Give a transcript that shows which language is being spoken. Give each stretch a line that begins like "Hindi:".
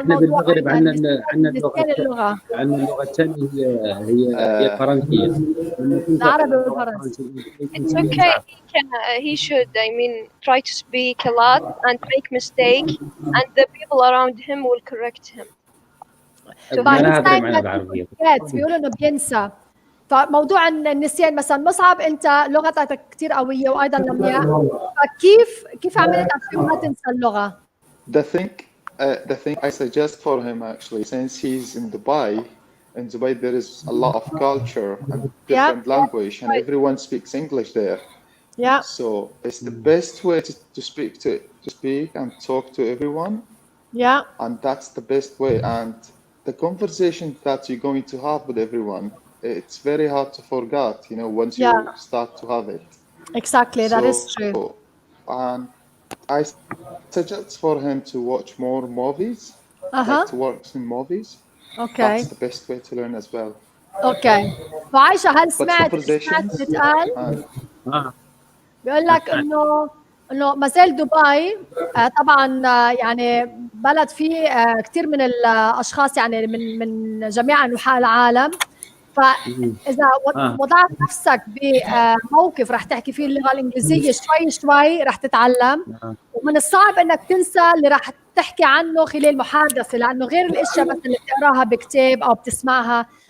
Arabic: احنا بالمغرب عندنا اللغة الثانية هي فرنسية. العربي والفرنسي.
English: It's okay. He should. I mean, try to speak a lot and make mistake, and the people around him will correct him.
Arabic: أنا هذا معنا بالعربية. بيقولوا إنه بينسى. فموضوع النسيان مثلا مصعب أنت لغتك كتير قوية وأيضا لمياء، فكيف عملت عشان ما تنسى اللغة؟
English: The thing I suggest for him actually, since he's in Dubai there is a lot of culture and different language, and everyone speaks English there. Yeah. So it's the best way to speak and talk to everyone. Yeah. And that's the best way. And the conversation that you're going to have with everyone, it's very hard to forget, once you start to have it. Exactly, that is true. And I suggest for him to watch more movies, like to watch some movies. Okay. That's the best way to learn as well. Okay.
Arabic: وعايشة هل سمعت بتقال؟ بيقول لك إنه ما زال دبي طبعا يعني بلد فيه كثير من الأشخاص يعني من جميع أنحاء العالم، فإذا وضعت نفسك بموقف رح تحكي فيه اللغة الإنجليزية شوي رح تتعلم، ومن الصعب إنك تنسى اللي رح تحكي عنه خلال محادثة، لأنه غير الأشياء مثلا اللي بتقراها بكتاب أو بتسمعها.